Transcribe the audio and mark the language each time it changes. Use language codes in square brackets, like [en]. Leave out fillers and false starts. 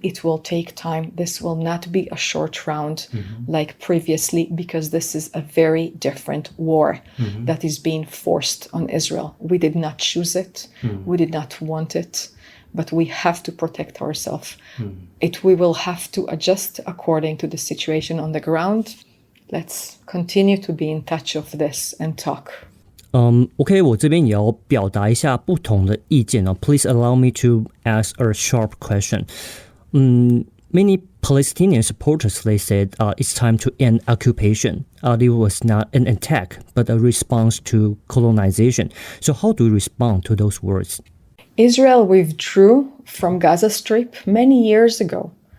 [en] It will take time. This will not be a short round like previously, because this is a very different war that is being forced on Israel. We did not choose it. We did not want it. But we have to protect ourselves. We will have to adjust according to the situation on the ground. Let's continue to be in touch of this and talk. [zh] OK， 我这边也要表达一下不同的意见哦。 [en] Please allow me to ask a sharp question. Many Palestinian supporters, they said it's time to end occupation. It was not an attack, but a response to colonization. So how do you respond to those words? Israel withdrew from Gaza Strip many years ago.